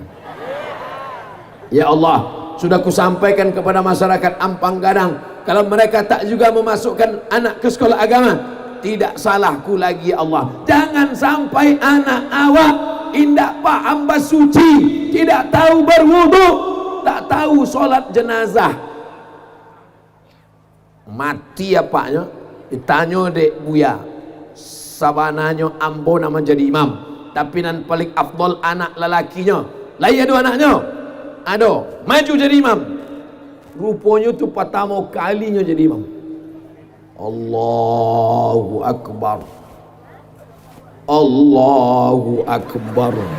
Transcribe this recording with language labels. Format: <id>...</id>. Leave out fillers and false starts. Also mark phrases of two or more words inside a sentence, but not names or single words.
<id>Ya Allah, sudah kusampaikan kepada masyarakat Ampang Gadang, kalau mereka tak juga memasukkan anak ke sekolah agama, tidak salahku lagi ya Allah. Jangan sampai anak awak indak paham basuci, tidak tahu berwudu, tak tahu solat jenazah, mati apanya, ditanya dek buya, sabananya ambo nama jadi imam, tapi nan paling afdol anak lelakinya, lah iya dua anaknya, ada maju jadi imam, rupanya tu pertama kalinya jadi imam.</id> <ar>Allahu Akbar, Allahu Akbar.</ar>